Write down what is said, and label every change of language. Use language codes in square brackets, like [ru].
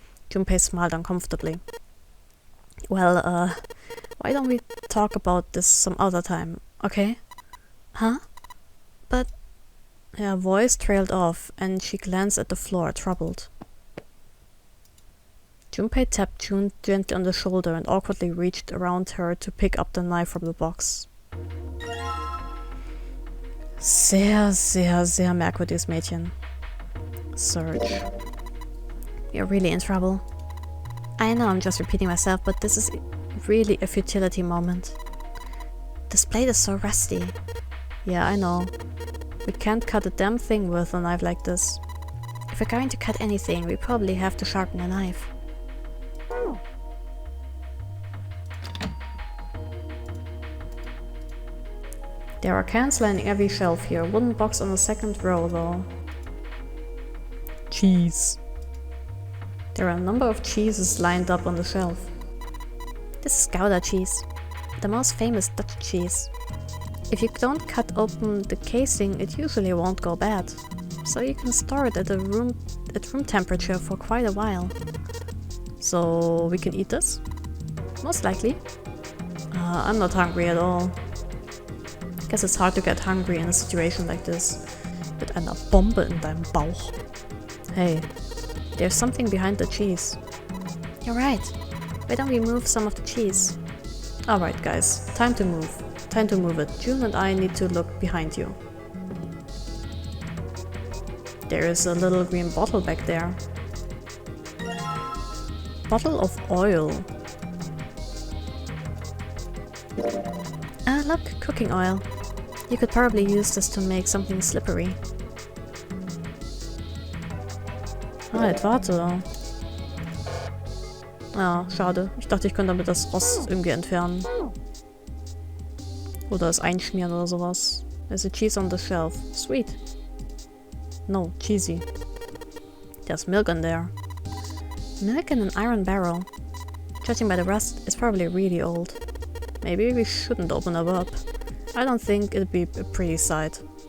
[en] Junpei smiled uncomfortably. Well, why don't we talk about this some other time, okay? Huh? But... Her voice trailed off, and she glanced at the floor, troubled. Junpei tapped June gently on the shoulder and awkwardly reached around her to pick up the knife from the box. [de] Sehr, sehr, sehr merkwürdiges Mädchen. [en] Surge. You're really in trouble. I know I'm just repeating myself, but this is really a futility moment. This blade is so rusty. Yeah, I know. We can't cut a damn thing with a knife like this. If we're going to cut anything, we probably have to sharpen the knife. There are cans lining every shelf here. Wooden box on the second row though. Cheese. There are a number of cheeses lined up on the shelf. This is Gouda cheese, the most famous Dutch cheese. If you don't cut open the casing, it usually won't go bad, so you can store it at room temperature for quite a while. So we can eat this? Most likely. I'm not hungry at all. Guess it's hard to get hungry in a situation like this. [de] Mit einer Bombe in deinem Bauch. [en] Hey, there's something behind the cheese. You're right. Why don't we move some of the cheese? Alright guys, time to move. Time to move it. June and I need to look behind you. There is a little green bottle back there. Bottle of oil. Ah, look, cooking oil. You could probably use this to make something slippery. [de] Halt, warte. Ja, schade. Ich dachte, ich könnte damit das Rost irgendwie entfernen. Oder es einschmieren oder sowas. [en] There's a cheese on the shelf. Sweet. No, cheesy. There's milk in there. Milk in an iron barrel. Judging by the rust, it's probably really old. Maybe we shouldn't open it up. I don't think it'd be a pretty sight.